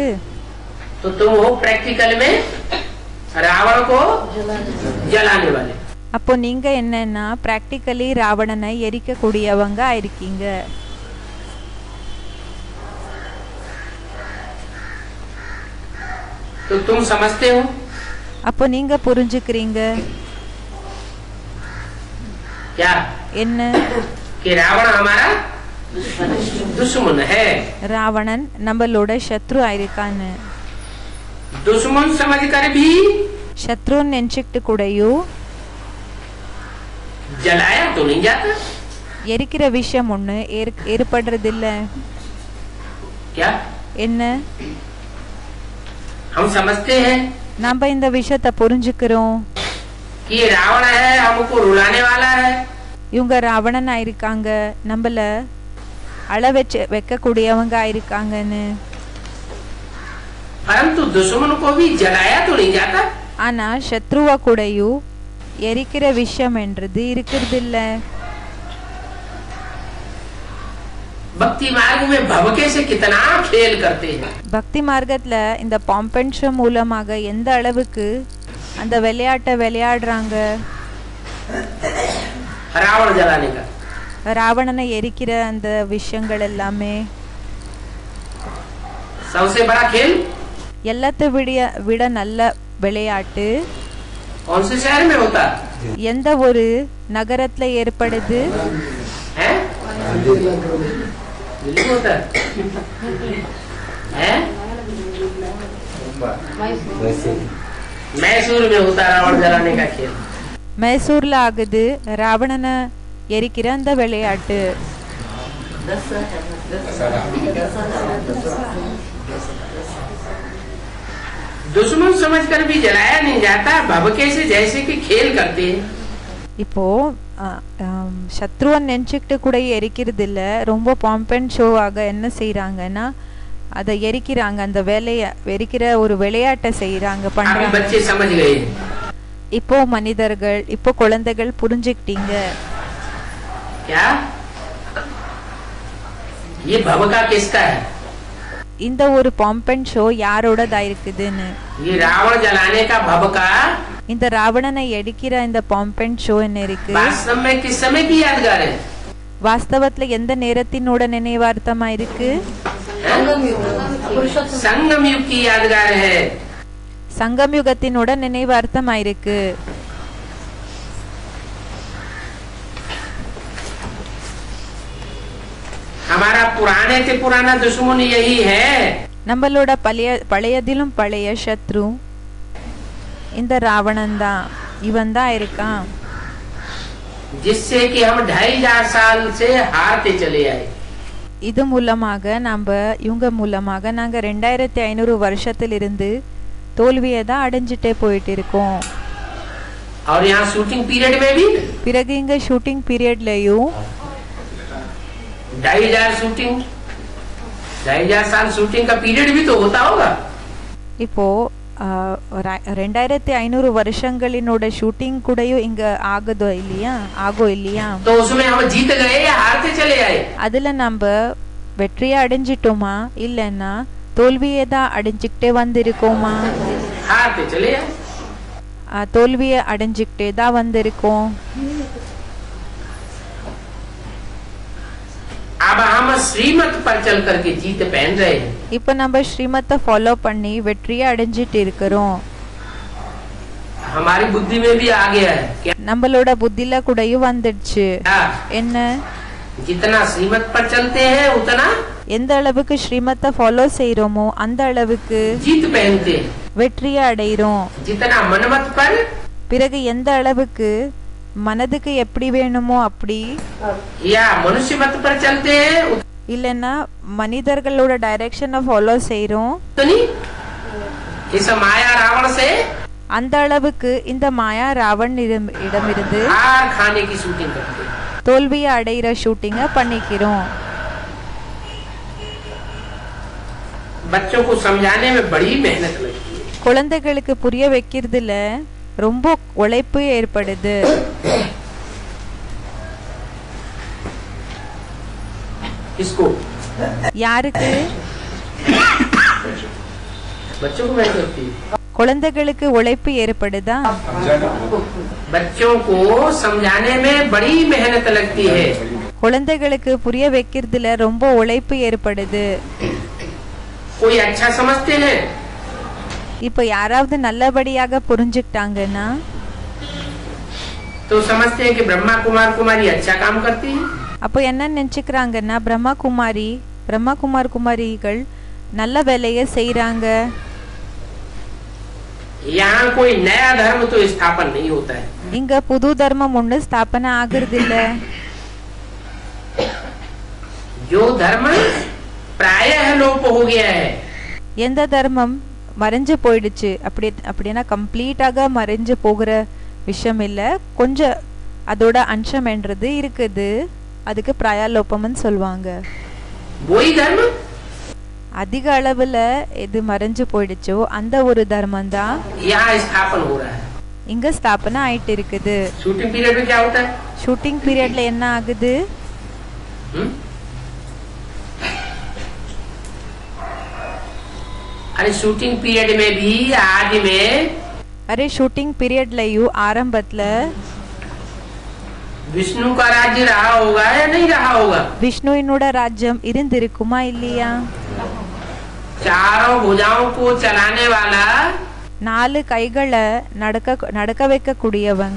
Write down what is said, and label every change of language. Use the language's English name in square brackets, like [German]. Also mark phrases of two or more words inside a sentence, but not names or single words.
[Hindi] तो तुम हो प्रैक्टिकल में रावण को जलाने वाले. [Tamil] அப்போ நீங்க என்னன்னா பிராக்டிக்கலி ராவணனை எரிக்க கூடியவங்க ஆயிருக்கீங்க. [Hindi] तो तुम समझते हो [Tamil] அப்போ நீங்க புரிஞ்சுக்கிறீங்க [Hindi] क्या [Tamil] என்ன? [Hindi] कि रावण हमारा दुश्मन है. [Tamil] ராவணன் நம்மளோட சத்ரு ஆயிருக்கான்னு. [Hindi] दुश्मन समझकर भी [Tamil] சத்ருன்னு நினைச்சுக்கிட்டு கூடயும் [Hindi] जलाया तो नहीं जाता. [Tamil] எரிக்கிற விஷயம் ஒண்ணு ஏற்படுறது இல்ல. [Hindi] क्या [Tamil] என்ன? [Hindi] हम समझते हैं [Tamil] நம்ம இந்த விஷயத்த புரிஞ்சுக்கிறோம். [Hindi] कि ये रावण है, हमको रुलाने वाला है. [Tamil] இவங்க ராவணன் ஆயிருக்காங்க, நம்மள அழ வைக்க கூடியவங்க ஆயிருக்காங்கன்னு. [Hindi] परंतु दुश्मन को भी जलाया तो नहीं जाता. [Tamil] ஆனா சத்ருவா கூடயும் எரிக்கிற விஷயம் என்றது இருக்கிறது இல்ல. [Hindi] भक्ति मार्ग में भवके से कितना खेल करते हैं. [Tamil] பக்தி மார்க்கத்துல இந்த பாம்பென்ஷன் மூலமாக எந்த அளவுக்கு அந்த விளையாட்டை விளையாடுறாங்க. [Hindi] रावण जलाने का [Tamil] ராவணனை எரிக்கிற அந்த விஷயங்கள் எல்லாமே [Hindi] सबसे बड़ा खेल [Tamil] எல்லாத்தை விட நல்ல விளையாட்டு [Hindi] कौन से शहर में होता [Tamil] எந்த ஒரு நகரத்துல ஏற்படுது? [Hindi] है? दिल्ली में होता है? मैसूर में होता रावण जलाने का खेल. [Tamil] மைசூர்ல ஆகுது ராவணனை எரிக்கிற அந்த விளையாட்டு. [Hindi] दुश्मन समझकर भी जलाया नहीं जाता, भभके से जैसे कि खेल करते हैं. [Tamil] இப்போ சத்ருவன் நினைச்சுக்கிட்டு கூட எரிக்கிறது இல்ல, ரொம்ப [English] pomp showவாக [Tamil] என்ன செய்யறாங்கன்னா அதை எரிக்கிறாங்க, அந்த வேலைய எரிக்கிற ஒரு விளையாட்டை செய்யறாங்க, பண்றாங்க. [Hindi] बच्चे समझ गए. [Tamil] இப்போ மனிதர்கள், இப்போ குழந்தைகள் புரிஞ்சுக்கிட்டீங்க. [Hindi] क्या ये भभका किसका है? [Tamil] இந்த ஒரு [English] pomp show [Tamil] யாரோடதா இருக்குதுன்னு. [Hindi] ये रावण जलाने का भभका, [Tamil] இந்த ராவணனை எரிக்கிற இந்த [English] pomp show [Tamil] என்ன இருக்கு, [Hindi] वास्तव में किस समय की यादगार है? [Tamil] வாஸ்தவத்துல எந்த நேரத்தினோட நினைவார்த்தமா இருக்கு? [Hindi] संगम युग की यादगार है. [Tamil] சங்கம் யுகத்தினோட நினைவார்த்தமா இருக்கு. [Hindi] हमारा पुराने से पुराना दुश्मन यही है. [Tamil] நம்மளோட பழையதிலும் பழைய சத்ரு இந்த ராவணன் தான், இவன் தான் இருக்கான். [Hindi] जिससे कि हम 2500 साल से हारते चले आए. [Tamil] இது மூலமாக இவங்க மூலமாக நாங்க 2500 வருஷத்திலிருந்து தோல்வியை தான் அடைஞ்சிட்டே போயிட்டு இருக்கோம். [Hindi] और यहाँ [English] shooting period [Hindi] में भी [Tamil] பிறகு இங்க [English] shooting periodலயும் [Hindi] 2500 शूटिंग, 2500 साल शूटिंग का पीरियड भी तो होता होगा. [Tamil] இப்போ 2500 வருஷங்களினோட ஷூட்டிங் கூடயும் இங்க ஆகுதோ இல்லையா, [Hindi] तो उसमें हम जीत गए या हारते चले आए? [Tamil] அதுல நம்ம வெற்றியை அடைஞ்சிட்டோமா இல்லைன்னா தோல்வியை தான் அடைஞ்சுக்கிட்டே வந்திருக்கோமா? [Hindi] हारते चले आए. [Tamil] தோல்வியை அடைஞ்சுக்கிட்டே தான் வந்திருக்கோம். [Hindi] अब हम श्रीमत पर चल करके जीत पहन रहे हैं. [Tamil] இப்ப நம்ம ஸ்ரீமத்தை ஃபாலோ பண்ணி வெற்றியை அடைஞ்சிட்டு இருக்கிறோம். [Hindi] हमारी बुद्धि में भी आ गया है. क्या? [Tamil] நம்மளோட புத்தில கூடயும் வந்துடுச்சு. என்ன? [Hindi] जितना श्रीमत पर चलते हैं उतना [Tamil] எந்த அளவுக்கு ஸ்ரீமத்தை ஃபாலோ செய்யறோமோ அந்த அளவுக்கு [Hindi] जीत पहनते हैं. [Tamil] வெற்றியை அடைகிறோம். [Hindi] जितना मनमत पर, [Tamil] பிறகு எந்த அளவுக்கு மனதுக்கு எப்படி வேணுமோ அப்படி, [Hindi] या मनुष्य मत पर चलते हैं [Tamil] இல்லைன்னா மனிதர்களோட [English] directionஐ follow [Tamil] செய்யறோம், [Hindi] उतनी इस माया रावण से [Tamil] அந்த அளவுக்கு இந்த மாயா ராவன் இடமிருந்து [Hindi] हार खाने की शूटिंग करते हैं. [Tamil] தோல்வியை அடைகிற ஷூட்டிங்கை பண்ணிக்கிறோம். [Hindi] बच्चों को समझाने में बड़ी मेहनत लगती है. [Tamil] குழந்தைகளுக்கு புரிய வைக்கிறதுல ரொம்ப உழைப்பு ஏற்படுது. [Hindi] इसको [Tamil] யாருக்கு? [Hindi] बच्चों को मेहनत लगती है. [Tamil] குழந்தைகளுக்கு உழைப்பு ஏற்படுதா? [Hindi] बच्चों को समझाने में बड़ी मेहनत लगती है. [Tamil] குழந்தைகளுக்கு புரிய வைக்கிறதுல ரொம்ப உழைப்பு ஏற்படுது. [Hindi] कोई अच्छा समझते हैं [Tamil] இப்ப யாராவது நல்லபடியாக புரிஞ்சுக்கிட்டாங்கன்னா [Hindi] तो समझते हैं कि ब्रह्मा कुमार कुमारी अच्छा काम करती है. [Tamil] அப்போ என்ன நினைச்சுக்கிறாங்கன்னா பிரம்மா குமார் குமாரிகள் நல்ல வேலையை செய்யறாங்க. [Hindi] यहाँ कोई नया धर्म तो स्थापन नहीं होता है. [Tamil] இங்க புது தர்மம் ஒண்ணு ஸ்தாபனை ஆகுறது இல்ல. [Hindi] जो धर्म प्रायः लोप हो गया है. [Tamil] எந்த தர்மம் மறைஞ்சு போயிடுச்சு அப்படின்னா கம்ப்ளீட்டாக மறைஞ்சு போகிற விஷயம் இல்ல, கொஞ்சம் அதோட அம்சம் என்றது இருக்குது, அதுக்கு பிராயலோபம்னு சொல்லுவாங்க. [Hindi] वही धर्म [Tamil] அதிக அளவுல எது மறைஞ்சு போயிடுச்சோ அந்த ஒரு தர்மம் தான் [Hindi] यहाँ स्थापन हो रहा है. [Tamil] இங்க ஸ்தாபனை ஆயிட்டு இருக்குது. [English] shooting period [Hindi] में क्या होता है? [English] shooting periodல [Tamil] என்ன ஆகுது? [Hindi] अरे [English] shooting period [Hindi] में भी आज में [Tamil] அரே [English] shooting periodலயும் [Tamil] ஆரம்பத்துல [Hindi] विष्णु का राज्य रहा होगा या नहीं रहा होगा? [Tamil] விஷ்ணுவினோட ராஜ்யம் இருந்திருக்குமா இல்லையா? [Hindi] चारों भुजाओं को चलाने वाला, [Tamil] 4 கைகளை நடக்க வைக்க கூடியவங்க